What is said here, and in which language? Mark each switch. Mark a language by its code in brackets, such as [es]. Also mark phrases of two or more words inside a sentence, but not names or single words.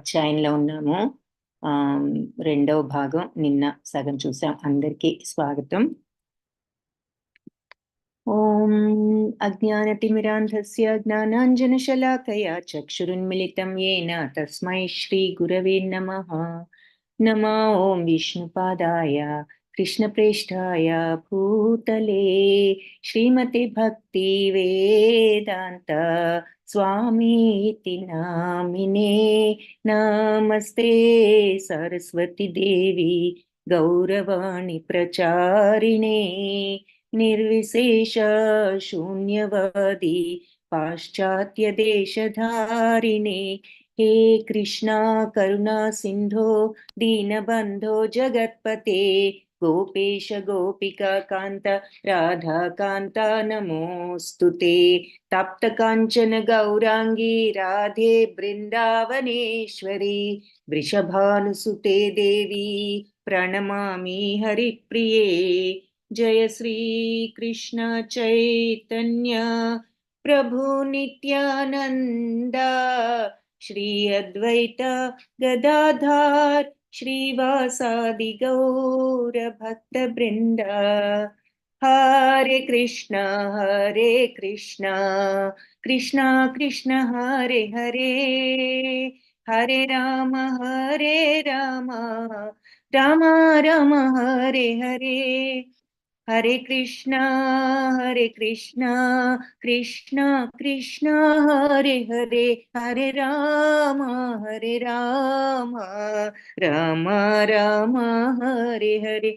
[te] అధ్యాయంలో ఉన్నాము. రెండవ భాగం నిన్న సగం చూసాం. అందరికీ స్వాగతం. [sa] ఓం అజ్ఞానతిమిరాంధస్య జ్ఞానాంజనశలాకయా చక్షురున్మిళితం येन తస్మై శ్రీ గురవే నమః. నమో ఓం విష్ణుపాదాయ కృష్ణప్రేష్ఠాయ భూతలే శ్రీమతి భక్తి వేదాంత స్వామీతి నామినే. నమస్తే సరస్వతి దేవి గౌరవాణి ప్రచారిణే నిర్విశేష శూన్యవాది పాశ్చాత్య దేశధారిణే. हे कृष्णा करुणा सिंधो दीनबंधो जगत्पते गोपेश गोपिका कांत राधा कांता नमोस्तुते. तप्त कांचन गौरांगी राधे बृंदावनेश्वरी वृषभानुसुते देवी प्रणमामि हरिप्रिये. जय श्री कृष्ण चैतन्य प्रभु नित्यानंद श्री अद्वैत गदाधर श्रीवासादि गौर भक्त वृंद. हरे कृष्णा कृष्णा कृष्णा हरे हरे, हरे राम राम राम हरे हरे. हरे कृष्णा कृष्णा कृष्णा हरे हरे, हरे राम राम राम हरे हरे.